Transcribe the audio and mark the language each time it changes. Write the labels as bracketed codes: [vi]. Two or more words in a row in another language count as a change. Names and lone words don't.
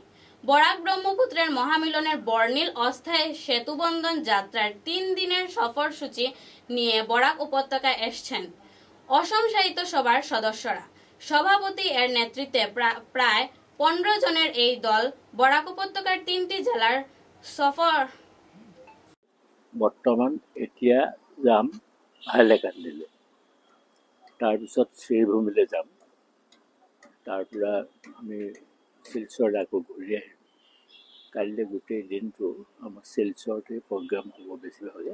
[bn] বরাক ব্রহ্মপুত্রের মহামিলনের বর্ণিল অস্থায়ী সেতুবন্ধন যাত্রার 3 দিনের সফরসূচি নিয়ে বরাক উপত্যকায় এসছেন অসম সাহিত্য সভার সদস্যরা। সভাপতি এর নেতৃত্বে প্রায় 15 জনের এই দল বরাক উপত্যকার 3টি জেলার সফর। [as] বৰ্তমান এতিয়া যাম হাইলাকান্দিলৈ, তাৰপিছত শ্ৰীভূমিলৈ যাম, তাৰ পৰা আমি শিলচৰ আকৌ ঘূৰি আহিম। কাইলৈ গোটেই দিনটো আমাৰ শিলচৰতে প্ৰগ্ৰাম হ'ব বেছিভাগে।